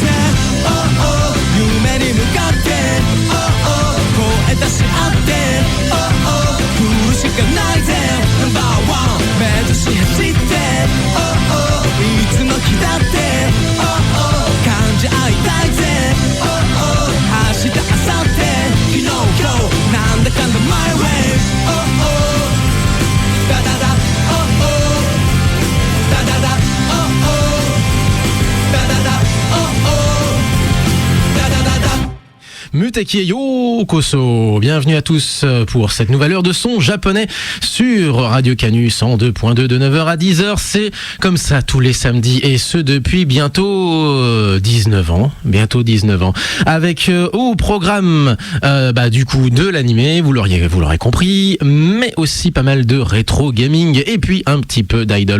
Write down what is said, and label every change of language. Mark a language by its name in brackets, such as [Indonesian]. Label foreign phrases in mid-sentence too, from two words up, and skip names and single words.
[Japanese] 夢に向かって声出し合って来るしかないぜナンバーワン目指し走っていつの日だって感じ合いたいぜ明日明後日昨日今日なんだかんだ [English] My way [Japanese] ダダダダダダダダダダ無敵ようこそ, [French] bienvenue à tous pour cette nouvelle heure de son japonais sur Radio Canus 102.2 de 9h à 10h. C'est comme ça tous les samedis et ce depuis bientôt 19 ans. Bientôt 19 ans. Avec au programme du coup de l'animé, vous l'aurez compris, mais aussi pas mal de rétro gaming et puis un petit peu d'idol.